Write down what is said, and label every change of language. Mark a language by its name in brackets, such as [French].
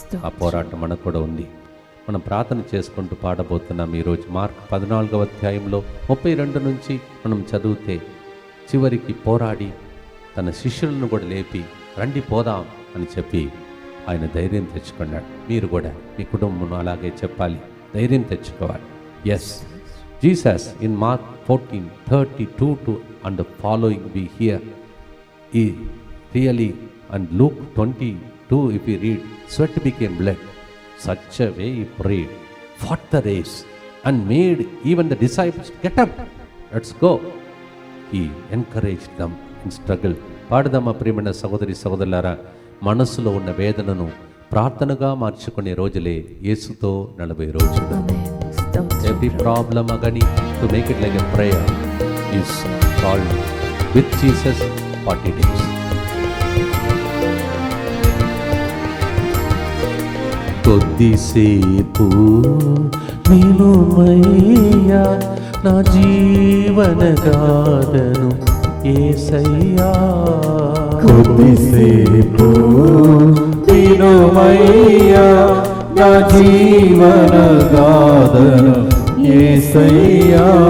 [Telugu] ఆ పోరాటం మనకు కూడా ఉంది. మనం ప్రార్థన చేసుకుంటూ పాడబోతున్నాం ఈరోజు. మార్క్ 14వ అధ్యాయంలో 32 నుంచి మనం చదివితే చివరికి పోరాడి తన శిష్యులను కూడా లేపి రండి పోదాం అని చెప్పి ఆయన ధైర్యం తెచ్చుకున్నాడు. మీరు కూడా మీ కుటుంబం అలాగే చెప్పాలి, ధైర్యం తెచ్చుకోవాలి. [English] Yes, Jesus in Mark 14:32 and following we hear he really, and Luke 22 if we read, sweat became blood, such a way he prayed, fought the race and made even the disciples get up, let's go. He encouraged them in struggle. [Telugu] పాడదామా ప్రియమైన సహోదరి సహోదరులారా, మనసులో ఉన్న వేదనను ప్రార్థనగా మార్చుకునే రోజులే యేసుతో 40 రోజులు. [English] Every problem agony, to make it like a prayer, is called with Jesus 40 days. [Telugu] కొద్దిసేపు వినుమయ్యా నా జీవన గాథను యేసయ్యా. కొద్దిసేపు వినుమయ్యా నా జీవన గాథను యేసయ్యా.